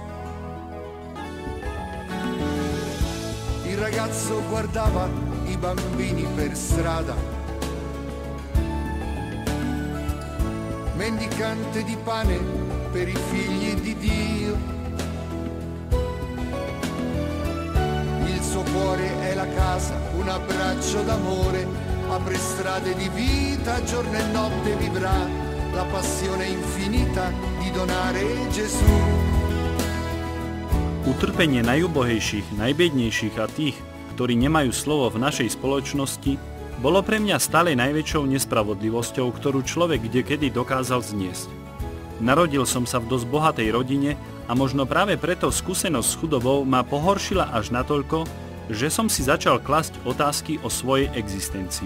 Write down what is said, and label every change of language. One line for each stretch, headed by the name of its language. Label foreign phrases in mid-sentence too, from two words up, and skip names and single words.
Italian: Il ragazzo guardava i bambini per strada, mendicante di pane per i figli di Dio. Il suo cuore è la casa, un abbraccio d'amore, apre strade di vita, giorno e notte vivrà la passione infinita di donare Gesù.
Slovak: Utrpenie najubohejších, najbiednejších a tých, ktorí nemajú slovo v našej spoločnosti, bolo pre mňa stále najväčšou nespravodlivosťou, ktorú človek kdekedy dokázal zniesť. Narodil som sa v dosť bohatej rodine a možno práve preto skúsenosť s chudobou ma pohoršila až natoľko, že som si začal klasť otázky o svojej existencii.